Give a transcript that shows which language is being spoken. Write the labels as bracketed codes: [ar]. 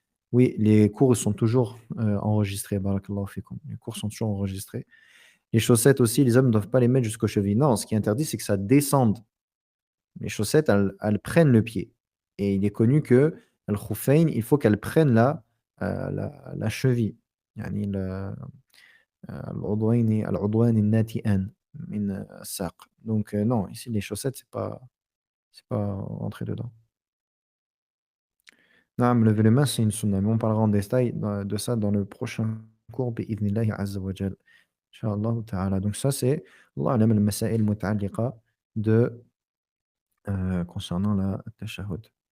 [fr] Oui, les cours sont toujours enregistrés. Barakallahu fikum. Les cours sont toujours enregistrés. Les chaussettes aussi, les hommes ne doivent pas les mettre jusqu'aux chevilles. Non, ce qui est interdit, c'est que ça descende. Les chaussettes, elles prennent le pied et il est connu que al-khuffayn, il faut qu'elles prennent la cheville. [ar] يعني العضوين الناتئان من الساق. [fr] Donc non, ici les chaussettes, c'est pas rentrer dedans. Naam, lever les mains, c'est une sunna, mais on parlera en détail de ça dans le prochain cours بإذن azza wa jal. Inch'Allah ta'ala. Donc ça, c'est [ar] Allah a'lam al-masail muta'alliqa [fr] de concernant la tashahhud.